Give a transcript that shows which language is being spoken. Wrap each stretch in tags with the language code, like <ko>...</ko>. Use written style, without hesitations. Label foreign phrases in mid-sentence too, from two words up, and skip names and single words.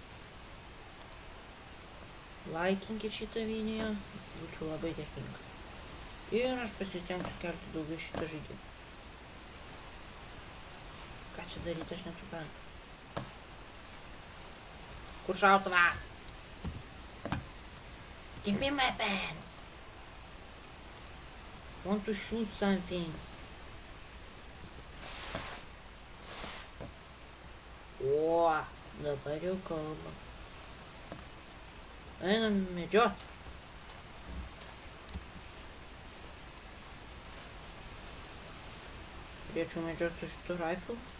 <lt>Laikinkit šitą video, būčiau labai dėkinga. Ir aš pasitengsiu kelti daugiau šitą žaidimą. Ką čia daryti, aš nesuprantu. Kur šautuvas?</lt> <en>Give me my pen. Want to shoot something.</en> <lt>O, dabar jau kalba. Einam medžiot. Turėčiau medžiot su šitu rifle.</lt>